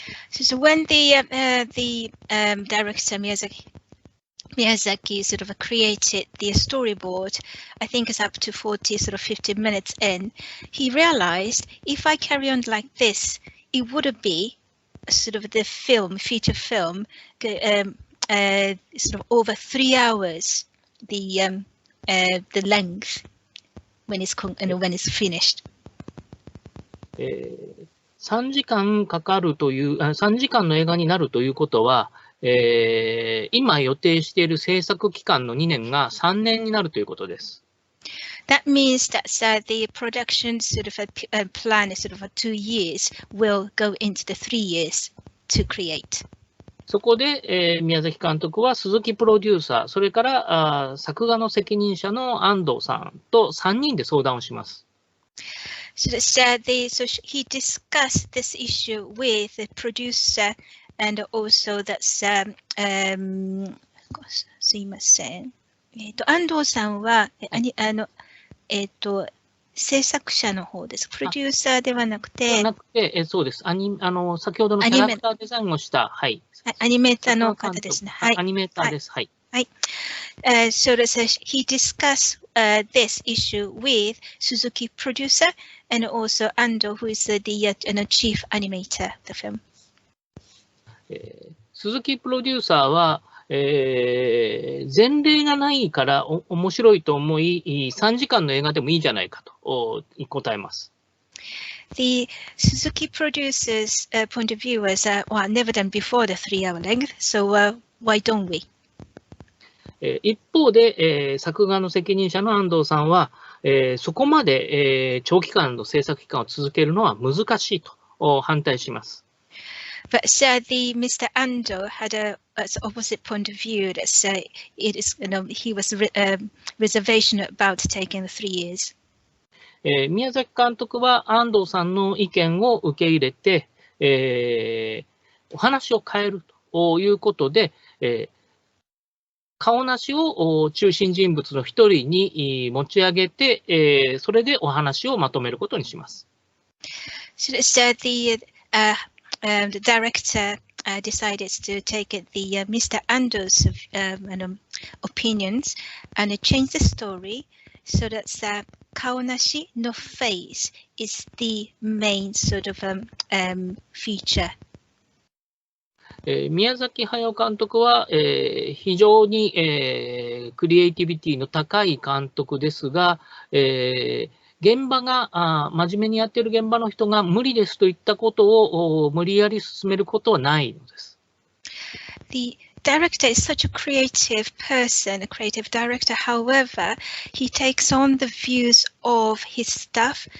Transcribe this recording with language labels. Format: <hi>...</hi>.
<en>So when the director Miyazaki sort of created the storyboard, I think it's up to 40 sort of 50 minutes in, he realized if I carry on like this, it would be sort of the feature film, sort of over 3 hours, the length when it's finished.</en> <ja>3時間かかるという、3時間の映画になるということは、今予定している制作期間の2年が3年になるということです。</ja> <en>That means that the production sort of plan is sort of 2 years will go into the 3 years to create.</en> <ja>そこで、宮崎監督は鈴木プロデューサー、それから作画の責任者の安藤さんと3人で相談をします。</ja> <en>So he discussed this issue with the producer and also that's</en> <ja>すいません。安藤さんは制作者の方です。プロデューサーではなくて。そうです。先ほどのキャラクターデザインをした、はい。アニメーターの方ですね。はい。アニメーターです。はい。はい。</ja> <en>So he discussed this issue with Suzuki producer and also Ando, who is the chief animator of the film.</en> <ja>鈴木プロデューサーは、前例がないから面白いと思い、3時間の映画でもいいじゃないかと答えます。</ja> <en>The Suzuki producer's point of view was, never done before the 3-hour length, so why don't we?</en> <ja>一方で、作画の責任者の安藤さんは、そこまで、長期間の制作期間を続けるのは難しいと反対します。</ja> <en>But Mr. Ando had an opposite point of view. That it is, he was reservation about taking the 3 years.</en> <ja>宮崎監督は安藤さんの意見を受け入れて、お話を変えるということで、顔なしを中心人物の一人に持ち上げて、それでお話をまとめることにします。</ja> <en>So the director decided to take the Mr. Ando's opinions and change the story so that Kaonashi no face is the main sort of feature.</en> <ja>宮崎駿監督は、非常に、クリエイティビティの高い監督ですが、現場が真面目にやっている現場の人が無理ですといったことを無理やり進めることはないのです。</ja> <en>The director is such a creative person, a creative director. However, he takes on the views of his staff.</en>